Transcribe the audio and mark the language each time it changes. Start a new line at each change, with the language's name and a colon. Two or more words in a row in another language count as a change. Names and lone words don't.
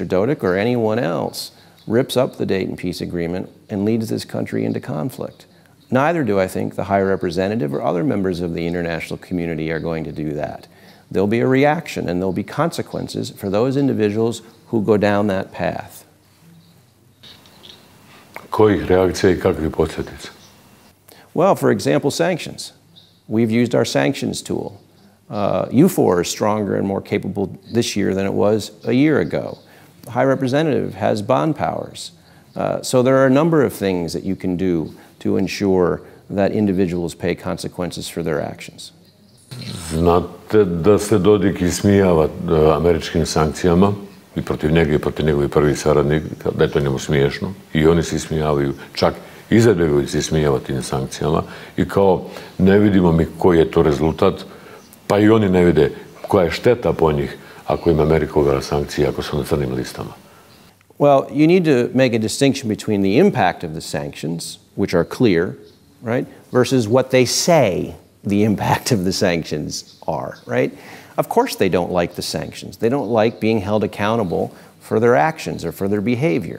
English: Dodik or anyone else rips up the Dayton Peace Agreement and leads this country into conflict. Neither do I think the High Representative or other members of the international community are going to do that. There'll be a reaction and there'll be consequences for those individuals who go down that path.
Bosnian: Kojih reakcija i kakvih posljedica?
English: Well, for example, sanctions. We've used our sanctions tool. EUFOR is stronger and more capable this year than it was a year ago. The High Representative has bond powers. So there are a number of things that you can do to ensure that individuals pay consequences for their actions.
Bosnian: Znate da se Dodik ismijava američkim sankcijama i protiv njega i protiv njegovih prvih saradnika, da je to njemu smiješno i oni se ismijavaju, čak Izetbegović se ismijava tim sankcijama i kao ne vidimo mi koji je to rezultat, pa i oni ne vide koja je šteta po njih ako im Amerika uvela sankcije, ako su na crnim listama.
English: Well, you need to make a distinction between the impact of the sanctions, which are clear, right, versus what they say the impact of the sanctions are, right? Of course they don't like the sanctions. They don't like being held accountable for their actions or for their behavior.